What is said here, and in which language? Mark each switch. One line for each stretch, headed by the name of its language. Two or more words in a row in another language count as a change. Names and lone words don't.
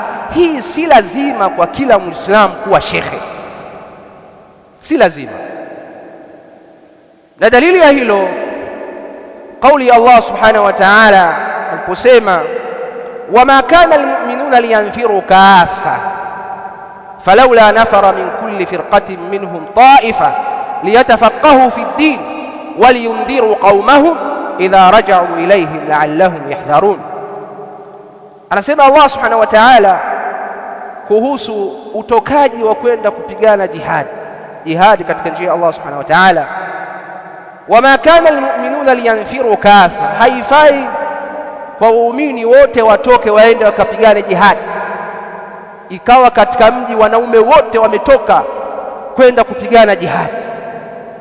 Swahili: Hii si lazima kwa kila Muislamu kuwa shekhe, si lazima. Na dalili ya hilo kauli ya Allah
Arabic: سبحانه وتعالى aliposema, وما كان المؤمنون لينفروا كافة فلولا نفر من كل فرقة منهم طائفة ليتفقهوا في الدين ولينذروا قومهم إذا رجعوا إليهم لعلهم يحذرون.
Swahili: Anasema Allah
Arabic: سبحانه وتعالى
Swahili: kuhusu utokaji wa kwenda kupigana jihad katika njia ya Allah
Arabic: سبحانه وتعالى, وما كان المؤمنون لينفروا كافة,
Swahili: haifai kwa waumini wote watoke waende wakapigane jihad, ikawa katika mji wanaume wote wametoka kwenda kupigana jihad.